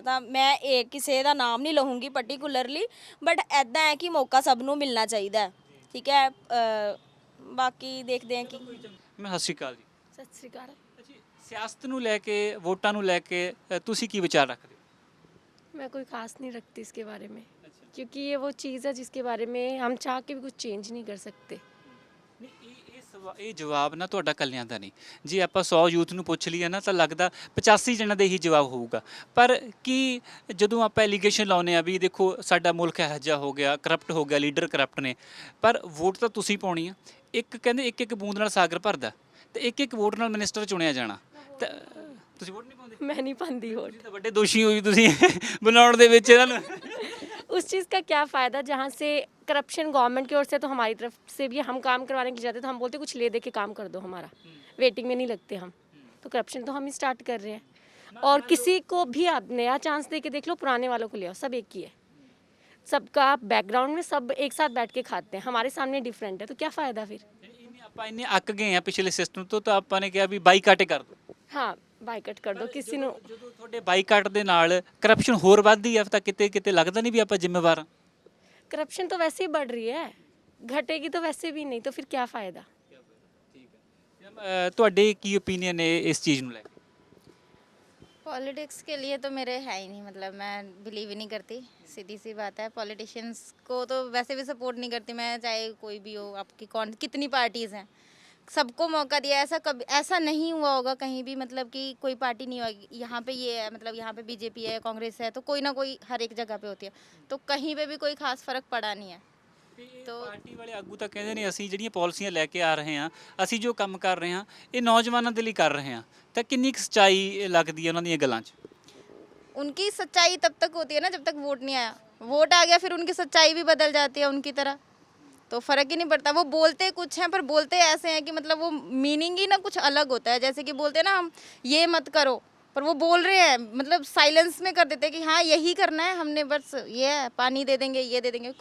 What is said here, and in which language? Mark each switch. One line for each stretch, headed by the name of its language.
Punjabi: ਤਾਂ ਮੈਂ ਇਹ ਕਿਸੇ ਦਾ ਨਾਮ ਨਹੀਂ ਲਵਾਂਗੀ ਪਰਟੀਕੁਲਰਲੀ, ਬਟ ਐਦਾਂ ਹੈ ਕਿ ਮੌਕਾ ਸਭ ਨੂੰ ਮਿਲਣਾ ਚਾਹੀਦਾ ਹੈ, ਠੀਕ ਹੈ। ਬਾਕੀ ਦੇਖਦੇ ਹਾਂ ਕਿ ਮੈਂ ਸਤਿ ਸ਼੍ਰੀ ਅਕਾਲ ਜੀ। ਸਤਿ ਸ੍ਰੀ ਅਕਾਲ। ਅੱਛਾ, ਸਿਆਸਤ ਨੂੰ ਲੈ ਕੇ, ਵੋਟਾਂ ਨੂੰ ਲੈ ਕੇ ਤੁਸੀਂ ਕੀ ਵਿਚਾਰ ਰੱਖਦੇ ਹੋ?
Hindi: मैं कोई खास नहीं रखती इसके बारे में, क्योंकि ये वो चीज़ है जिसके बारे में हम चाह के भी कुछ चेंज नहीं कर सकते।
Punjabi: ਨਹੀਂ, ਇਹ ਜਵਾਬ ਨਾ ਤੁਹਾਡਾ ਕੱਲਿਆਂ ਦਾ ਨਹੀਂ। ਜੇ ਆਪਾਂ 100 ਯੂਥ ਨੂੰ ਪੁੱਛ ਲਈਏ ਨਾ ਤਾਂ ਲੱਗਦਾ 85 ਜਣਾਂ ਦੇ ਹੀ ਜਵਾਬ ਹੋਊਗਾ। ਪਰ ਕੀ ਜਦੋਂ ਆਪਾਂ ਐਲੀਗੇਸ਼ਨ ਲਾਉਂਦੇ ਆ ਵੀ ਦੇਖੋ ਸਾਡਾ ਮੁਲਕ ਇਹੋ ਜਿਹਾ ਹੋ ਗਿਆ, ਕਰਪਟ ਹੋ ਗਿਆ, ਲੀਡਰ ਕਰਪਟ ਨੇ, ਪਰ ਵੋਟ ਤਾਂ ਤੁਸੀਂ ਪਾਉਣੀ ਆ। ਇੱਕ ਕਹਿੰਦੇ ਇੱਕ ਇੱਕ ਬੂੰਦ ਨਾਲ ਸਾਗਰ ਭਰਦਾ, ਤੇ ਇੱਕ ਇੱਕ ਵੋਟ ਨਾਲ ਮਿਨਿਸਟਰ ਚੁਣਿਆ ਜਾਣਾ। ਤਾਂ ਤੁਸੀਂ ਵੋਟ ਨਹੀਂ ਪਾਉਂਦੇ?
Hindi: मैं नहीं पाती वोट।
Punjabi: ਤੁਸੀਂ ਤਾਂ ਵੱਡੇ ਦੋਸ਼ੀ ਹੋ ਜੀ ਤੁਸੀਂ ਬਣਾਉਣ ਦੇ ਵਿੱਚ ਇਹਨਾਂ ਨੂੰ।
Hindi: उस चीज़ का क्या फ़ायदा जहाँ से करप्शन गवर्नमेंट की ओर से, तो हमारी तरफ से भी हम काम करवाने के जाते तो हम बोलते कुछ ले दे के काम कर दो हमारा, वेटिंग में नहीं लगते हम, तो करप्शन तो हम ही स्टार्ट कर रहे हैं। और किसी को भी आप नया चांस दे के देख लो, पुराने वालों को ले आओ, सब एक ही है, सबका बैकग्राउंड में सब एक साथ बैठ के खाते हैं, हमारे सामने डिफरेंट है, तो क्या फ़ायदा फिर।
Punjabi: ਆਪਾਂ ਇੰਨੇ ਅੱਕ ਗਏ ਆ ਪਿਛਲੇ ਸਿਸਟਮ ਤੋਂ, ਤਾਂ ਆਪਾਂ ਨੇ ਕਿਹਾ ਵੀ ਬਾਈਕਾਟ ਕਰ ਦਿਓ।
Hindi: हाँ, बाइकआउट कर दो किसी ने।
Punjabi: ਜਦੋਂ ਤੁਹਾਡੇ ਬਾਈਕਾਟ ਦੇ ਨਾਲ ਕਰਪਸ਼ਨ ਹੋਰ ਵੱਧਦੀ ਆ ਤਾਂ ਕਿਤੇ ਕਿਤੇ ਲੱਗਦਾ ਨਹੀਂ ਵੀ ਆਪਾਂ ਜ਼ਿੰਮੇਵਾਰ ਹਾਂ?
Hindi: करप्शन तो वैसे ही बढ़ रही है, घटेगी तो वैसे भी नहीं, तो फिर क्या फ़ायदा।
Punjabi: ਤੁਹਾਡੇ ਕੀ ਓਪੀਨੀਅਨ ਹੈ ਇਸ ਚੀਜ਼ ਨੂੰ ਲੈ ਕੇ?
Hindi: पॉलिटिक्स के लिए तो मेरे है ही नहीं, मतलब मैं बिलीव ही नहीं करती, सीधी सी बात है। पॉलिटिशियंस को तो वैसे भी सपोर्ट नहीं करती मैं, चाहे कोई भी हो, आपकी कौन कितनी पार्टीज़ हैं, सबको मौका दिया। ऐसा कभी ऐसा नहीं हुआ होगा कहीं भी, मतलब कि कोई पार्टी नहीं होगी यहाँ पे ये है, मतलब यहाँ पे बीजेपी है, कांग्रेस है, तो कोई ना कोई हर एक जगह पे होती है, तो कहीं पे भी कोई खास फ़र्क पड़ा नहीं है।
Punjabi: तो ਪਾਰਟੀ ਵਾਲੇ ਆਗੂ ਤਾਂ ਕਹਿੰਦੇ ਨੇ ਅਸੀਂ ਜਿਹੜੀਆਂ ਪਾਲਿਸੀਆਂ ਲੈ ਕੇ ਆ ਰਹੇ ਹਾਂ, ਅਸੀਂ ਜੋ ਕੰਮ ਕਰ ਰਹੇ ਹਾਂ ਇਹ ਨੌਜਵਾਨਾਂ ਦੇ ਲਈ ਕਰ ਰਹੇ ਹਾਂ, ਤਾਂ ਕਿੰਨੀ ਕੁ ਸੱਚਾਈ ਲੱਗਦੀ ਹੈ ਉਹਨਾਂ ਦੀਆਂ ਗੱਲਾਂ 'ਚ?
Hindi: उनकी सच्चाई तब तक होती है ना जब तक वोट नहीं आया, वोट आ गया फिर उनकी सच्चाई भी बदल जाती है उनकी तरह, तो फ़र्क ही नहीं पड़ता। वो बोलते कुछ हैं पर बोलते ऐसे हैं कि मतलब वो मीनिंग ही ना कुछ अलग होता है। जैसे कि बोलते हैं ना हम ये मत करो, पर वो बोल रहे हैं मतलब साइलेंस में कर देते हैं कि हाँ यही करना है हमने, बस ये है, पानी दे देंगे, ये दे देंगे।